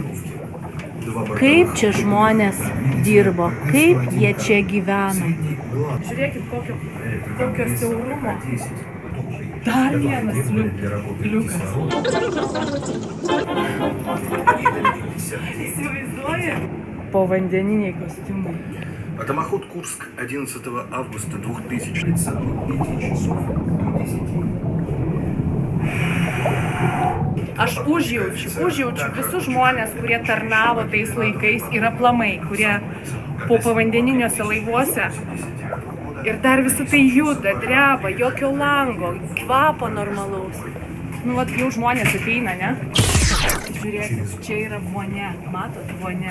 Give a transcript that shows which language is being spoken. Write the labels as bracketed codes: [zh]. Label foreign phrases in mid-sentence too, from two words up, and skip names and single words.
[lt] Kaip čia žmonės dirbo, kaip jie čia gyveno. Žiūrėkit, kokio siaurumo. Dar vienas liukas. Įsivaizduoji? Povandeniniai kostiumai. [ru] Атомоход Курск 11 августа 2000 часов 5 часов до 10. [lt] Aš užjaučiu visus žmonės, kurie tarnavo tais laikais ir aplamai, kurie po povandeniniuose laivuose. Ir dar visą tai juda, dreba, jokio lango, kvapo normalaus. Nu, vat jau žmonės ateina, ne? Žiūrėkit, čia yra vonia, matot, vonia.